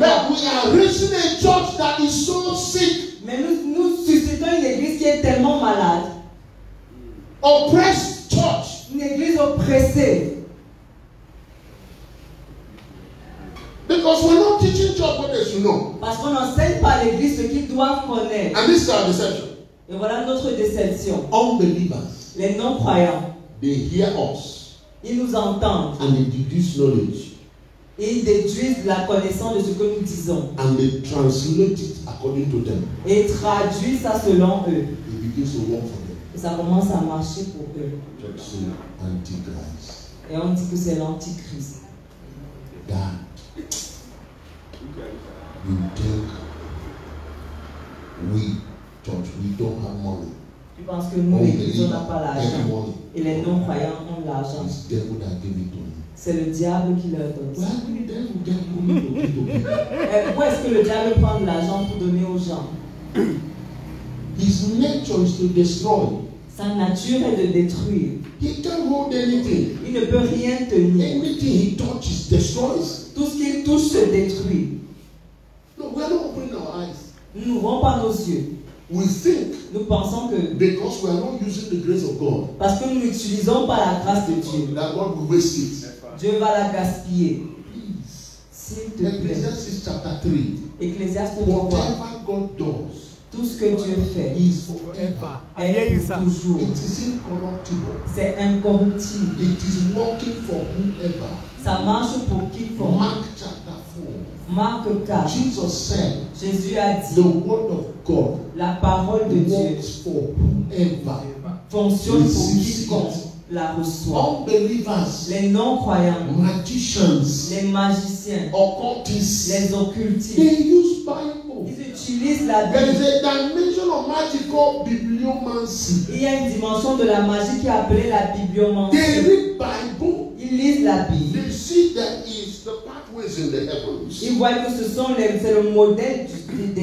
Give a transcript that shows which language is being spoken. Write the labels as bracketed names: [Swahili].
[English] But we are raising a church that is so sick, [French] Mais nous suscitons une église qui est tellement malade. [English] oppressed church. [French] Une église oppressée. [English] they should know. [French] Parce qu'on n'enseigne pas à l'église ce qu'ils doivent connaître. [English] And this is our deception. [French] Et voilà notre déception. [English] Unbelievers, [French] Les non-croyants, [English] they hear us [French] ils nous entendent [English] and they deduce knowledge [French] et ils déduisent la connaissance de ce que nous disons. [English] and they translate it according to them. [French] Et ils traduisent ça selon eux. [English] It begins to work for them. [French] Et ça commence à marcher pour eux. [English] Church say Antichrist. [French] Et on dit que c'est l'antichrist. [English] That you think we church we don't have money. [French] Tu penses que nous, l'église, on n'a pas l'argent. [English] money. [French] Et les non-croyants ont l'argent. [English] It's devil that gave it to me. [French] C'est le diable qui leur donne. [English] Why would the devil get money to give to people? [French] Où est-ce que le diable prend de l'argent pour donner aux gens? [English] His nature is to destroy. [French] Sa nature est de détruire. [English] He can't hold anything. [French] Il ne peut rien tenir. [English] Anything he touches destroys. [French] Tout ce qu'il touche se détruit. [English] No, we are not opening our eyes. [French] Nous n'ouvrons pas nos yeux. [English] We think [French] Nous pensons que [English] because we are not using the grace of God, [French] parce que nous n'utilisons pas la grâce de Dieu, [English] that God will waste it. [French] Dieu va la gaspiller. [English] Please. [French] S'il te plaît. [English] Ecclesiastes chapter 3. [French] Ecclésiaste 3. [English] Whatever God does [French] Tout ce que Dieu fait [English] is forever. [French] est pour toujours. [English] It is incorruptible. [French] C'est incorruptible. [English] It is working for whoever. [French] Ça marche pour quiconque. [English] Mark chapter 4. [French] Marc 4. [English] Jesus said, [French] Jésus a dit, [English] the word of God [French] la parole de Dieu [English] works for whoever. [French] fonctionne pour quiconque la reçoit. [English] Unbelievers, [French] Les non-croyants, [English] magicians, [French] les magiciens, [English] occultists, [French] les occultistes, [English] they use Bible. [French] ils utilisent la [English] There is [French] Bible. [English] a dimension of magical bibliomancy. [French] Il y a une dimension de la magie qui est appelée la [English] They [French] bibliomancie. [English] read Bible. [French] Ils lisent la Bible. [English] They see that is the pathways in the heavens. [French] Ils voient que c'est le modèle des